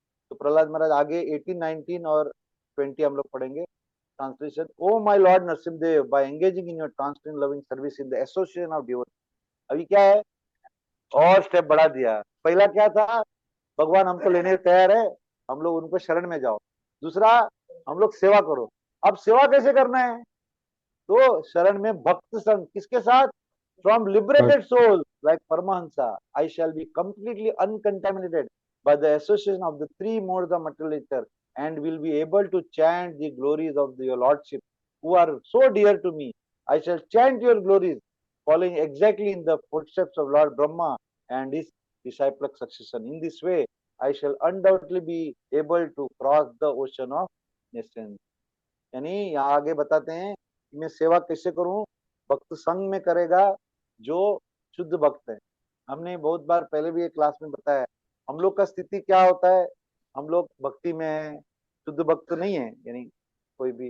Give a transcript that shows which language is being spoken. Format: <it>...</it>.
<hi>तो प्रहलाद महाराज आगे 18, 19 और 20 हम लोग पढ़ेंगे.</hi> <en>Translation. O my lord Narasimhadeva, by engaging in your translation loving service in the association of devotee.</en> <hi>अभी क्या है, और स्टेप बढ़ा दिया. पहला क्या था, भगवान हमको लेने तैयार है, हम लोग उनको शरण में जाओ. दूसरा, हम लोग सेवा करो. अब सेवा कैसे करना है, तो शरण में भक्त संग किसके साथ,</hi> <en>From liberated soul like Paramahamsa, I shall be completely uncontaminated by the association of the three modes of material nature, and will be able to chant the glories of your lordship who are so dear to me. I shall chant your glories, following exactly in the footsteps of Lord Brahma and his disciplic succession. In this way, I shall undoubtedly be able to cross the ocean of nations.</en> <hi>यानी यहाँ आगे बताते हैं कि मैं सेवा कैसे करूं, भक्त संग में करेगा जो शुद्ध भक्त है. हमने बहुत बार पहले भी एक क्लास में बताया, हम लोग का स्थिति क्या होता है, हम लोग भक्ति में है, शुद्ध भक्त नहीं है, यानी कोई भी.</hi>